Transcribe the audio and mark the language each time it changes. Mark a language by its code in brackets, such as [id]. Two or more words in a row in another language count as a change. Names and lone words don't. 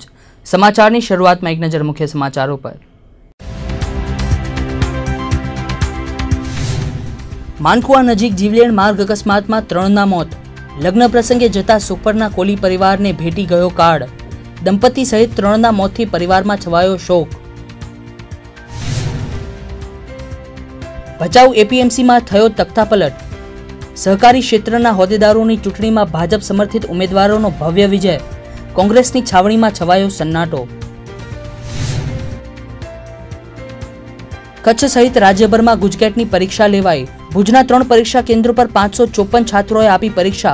[gu] સમાચારની શરૂઆતમાં એક નજર મુખ્ય સમાચારો પર। માનકુવા નજીક જીવલેણ માર્ગ અકસ્માતમાં 3ના મોત। લગ્ન પ્રસંગે જતા સુખપરના કોલી પરિવારને ભેટી ગયો કાળ। દંપતી સહિત 3ના મોતથી પરિવારમાં છવાયો શોક। ભચાઉ એપીએમસીમાં થયો તખ્તાપલટ। સહકારી ક્ષેત્રના હોદ્દેદારોની ચૂંટણીમાં ભાજપ સમર્થિત ઉમેદવારોનો ભવ્ય વિજય। કોંગ્રેસની છાવણીમાં છવાયો સન્નાટો। કચ્છ સહિત રાજ્યભરમાં ગુજકેટની પરીક્ષા લેવાઈ। ભુજના 3 પરીક્ષા કેન્દ્રો પર 554 છાત્રોએ આપી પરીક્ષા।